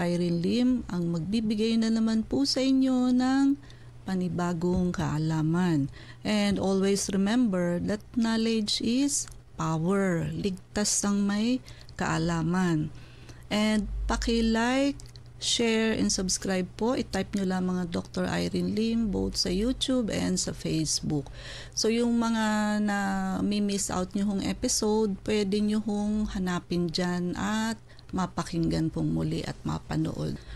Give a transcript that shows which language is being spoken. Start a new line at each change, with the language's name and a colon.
Filipino: Irene Lim, ang magbibigay na naman po sa inyo ng panibagong kaalaman.
English: And always remember that knowledge is power.
Filipino: Ligtas ang may kaalaman.
English: And paki-like, share, and subscribe po.
Filipino: I-type nyo lang mga Dr. Irene Lim both sa YouTube and sa Facebook. So yung mga na miss out nyo hong episode, pwede nyo hong hanapin dyan at mapakinggan pong muli at mapanood.